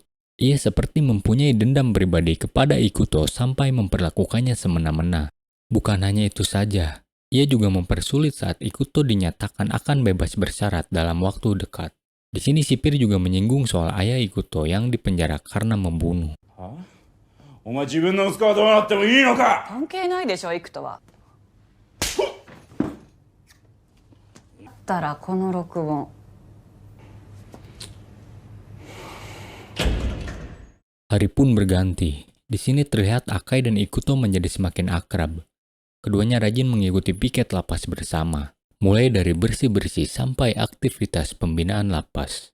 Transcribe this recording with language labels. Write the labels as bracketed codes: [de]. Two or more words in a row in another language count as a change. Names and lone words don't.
[id] Ia seperti mempunyai dendam pribadi kepada Ikuto sampai memperlakukannya semena-mena. Bukan hanya itu saja. Ia juga mempersulit saat Ikuto dinyatakan akan bebas bersyarat dalam waktu dekat. Di sini sipir juga menyinggung soal ayah Ikuto yang dipenjara karena membunuh. [ja] お前自分の息子はどうなってもいいのか。関係ないでしょ、イクトは。だったらこの録音。 [id] Hari pun berganti. Di sini terlihat Akai dan Ikuto menjadi semakin akrab. Keduanya rajin mengikuti piket lapas bersama, mulai dari bersih-bersih sampai aktivitas pembinaan lapas.